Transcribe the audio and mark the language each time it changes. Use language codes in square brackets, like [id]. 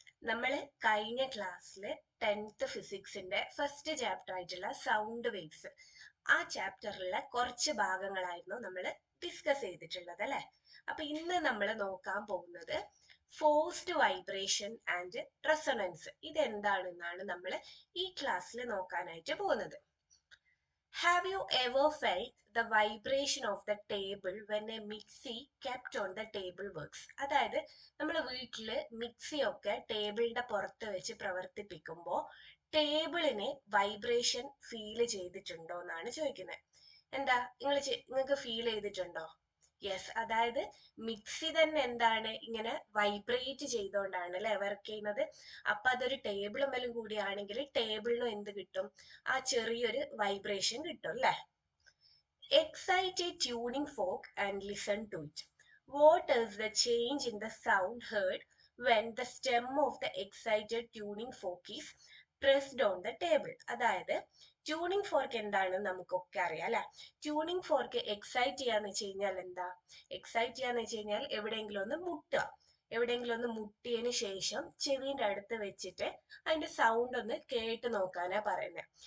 [ml] നമ്മൾ കഴിഞ്ഞ ക്ലാസ്സിൽ 10th ഫിസിക്സിന്റെ ഫസ്റ്റ് ചാപ്റ്റർ ആയിട്ടുള്ള സൗണ്ട് വേവ്സ്, ആ ചാപ്റ്ററിലെ കുറച്ച് ഭാഗങ്ങളായിരുന്നു നമ്മൾ ഡിസ്കസ് ചെയ്തിട്ടുള്ളത് അല്ലെ. അപ്പൊ ഇന്ന് നമ്മൾ നോക്കാൻ പോകുന്നത് ഫോഴ്സ്ഡ് വൈബ്രേഷൻ ആൻഡ് റെസൊണൻസ്. ഇതെന്താണെന്നാണ് നമ്മൾ ഈ ക്ലാസ്സിൽ നോക്കാനായിട്ട് പോകുന്നത്. [en] Have you ever felt the vibration of the table when a mixie kept on the table works? [ml] അതായത് നമ്മൾ വീട്ടില് മിക്സി ഒക്കെ ടേബിളിന്റെ പുറത്ത് വെച്ച് പ്രവർത്തിപ്പിക്കുമ്പോൾ ടേബിളിന് വൈബ്രേഷൻ ഫീൽ ചെയ്തിട്ടുണ്ടോ എന്നാണ് ചോദിക്കുന്നത്. എന്താ നിങ്ങൾക്ക് ഫീൽ ചെയ്തിട്ടുണ്ടോ? യെസ്, അതായത് മിക്സി തന്നെ എന്താണ് ഇങ്ങനെ വൈബ്രേറ്റ് ചെയ്തോണ്ടാണ് അല്ലെ വർക്ക് ചെയ്യുന്നത്. അപ്പൊ അതൊരു ടേബിൾ മേലും കൂടിയാണെങ്കിൽ ടേബിളിനും എന്ത് കിട്ടും? ആ ചെറിയൊരു വൈബ്രേഷൻ കിട്ടും അല്ലെ. [en] Excite a tuning fork and listen to it. What is the change in the sound heard when the stem of the excited tuning fork is pressed on the table? [ml] അതായത് tuning fork എന്താണെന്ന് നമുക്കൊക്കെ അറിയാം അല്ലെ. Tuning fork excite ചെയ്യാന്ന് വെച്ച് കഴിഞ്ഞാൽ എന്താ? Excite ചെയ്യാന്ന് വെച്ച് കഴിഞ്ഞാൽ എവിടെയെങ്കിലും ഒന്ന് മുട്ടുക. എവിടെയെങ്കിലും ഒന്ന് മുട്ടിയതിന് ശേഷം ചെവിന്റെ അടുത്ത് വെച്ചിട്ട് അതിന്റെ സൗണ്ട് ഒന്ന് കേട്ട് നോക്കാനാ പറയുന്നത്.